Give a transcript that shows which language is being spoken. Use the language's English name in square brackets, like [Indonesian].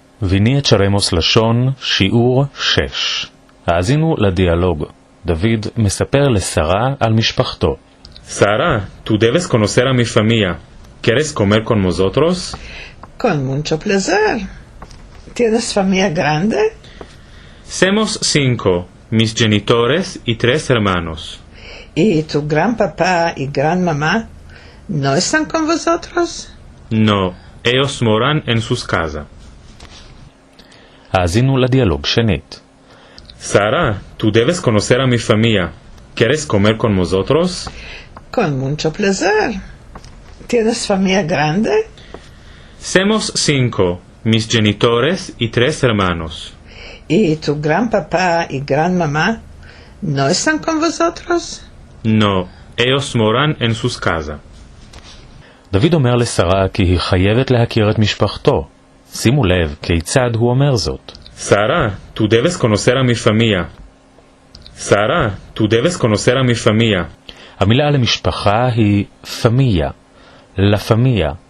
[Hebrew] ויני את שרמוס לשון, שיעור 6. האזינו לדיאלוג. דוד מספר לשרה על משפחתו. [Ladino] Sara, ¿tú debes conocer a mi familia? ¿Quieres comer con nosotros? Con mucho placer. ¿Tienes familia grande? Somos 5, mis genitores y 3 hermanos. ¿Y tu gran papá y gran mamá no están con vosotros? No, ellos moran en sus casas. [Hebrew] האזינו לדיאלוג שנית. [Ladino] Sara, tú debes conocer a mi familia. ¿Quieres comer con nosotros? Con mucho placer. ¿Tienes familia grande? Somos 5, mis genitores y 3 hermanos. ¿Y tu gran papá y gran mamá no están con vosotros? No, ellos moran en sus casas. [Hebrew] דוד אומר לשרה כי היא חייבת להכיר את משפחתו. שימו לב כיצד הוא אומר זאת. [Ladino] Sara, tú debes conocer a mi familia. Sara, tú debes conocer a mi familia. [Hebrew] המילה למשפחה היא פמיה, לפמיה.